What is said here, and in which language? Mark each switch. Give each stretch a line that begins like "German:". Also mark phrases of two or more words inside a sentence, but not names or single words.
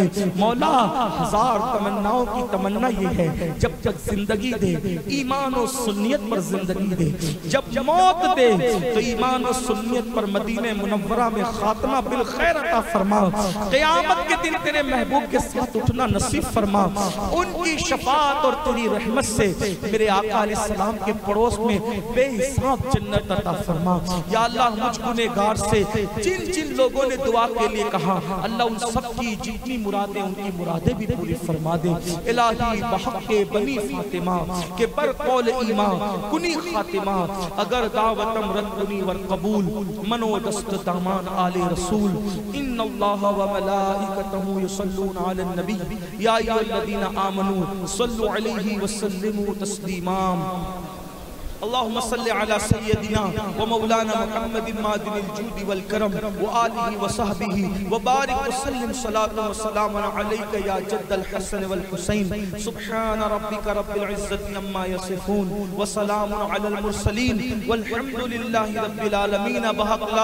Urdu: مولا ہزار تمناؤں کی تمنا یہ ہے، جب تک زندگی دے ایمان و سنیت پر زندگی دے، جب موت دے تو ایمان و سنیت پر مدینہ منورہ میں خاتمہ بالخیر عطا فرما، قیامت کے دن تیرے محبوب کے ساتھ اٹھنا نصیب فرما، ان کی شفاعت اور تیری رحمت سے میرے آقا علیہ السلام کے پڑوس میں بے حساب جنت عطا فرما۔ یا اللہ، مجھ گنہگار سے جن جن لوگوں نے دعا کے لیے کہا، اللہ ان سب کی جتنی مرادیں ان کی مرادیں بھی پوری فرما دے۔
Persian: الہی بحق بنی فاطمہ کے بر قول ایمان کنی خاتمہ، اگر دعوتم رد کنی ور قبول، منو دست دامان آل رسول۔
Arabic: ان اللہ و ملائکتہ یصلون علی النبی یا ایھا الذین آمنوا صلوا علیہ وسلموا تسلیما۔ اللهم صل على سيدنا ومولانا محمد مادن الجود والكرم وآله وصحبه وبارك وسلم صلاة وسلاما عليك يا جد الحسن والحسين سبحان ربك رب العزة عما يصفون وسلام على المرسلين والحمد لله رب العالمين بحق